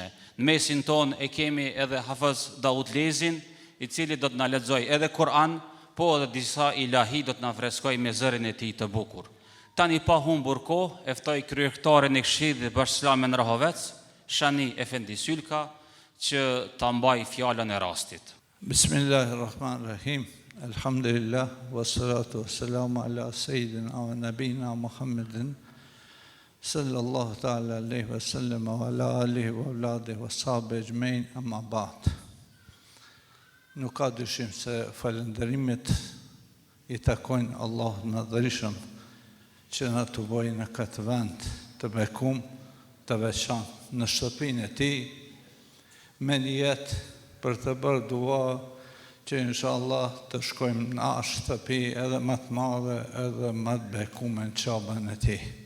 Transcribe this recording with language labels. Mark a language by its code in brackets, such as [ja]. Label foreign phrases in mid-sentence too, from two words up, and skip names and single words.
[sq] Në mesin ton e kemi edhe Hafez Daud Lezin, i cili do të na lexojë edhe Kur'an, po edhe disa ilahi do të na freskojë me zërin e tij të bukur. Tani pa humbur kohë, e ftoj kryetarin e Këshillit Islamin Rahovec, Shani Efendi Sylka, që ta mbaj fjalën e rastit. [ar] بسم الله الرحمن الرحيم. الحمد لله، والصلاة والسلام على سيدنا ونبينا محمد صلى الله تعالى عليه وسلم وعلى آله وأولاده وصحبه أجمعين، أما بعد. [sq] Nuk ka dyshim se falënderimet i takojnë Allahut Madhërisëm që na të bojë në këtë vend të bekum, të veçantë në shtëpinë e tij, me niyet për të bërë dua që inshallah të shkojmë në shtëpi edhe më të madhe edhe më të bekuar në Çabën e tij.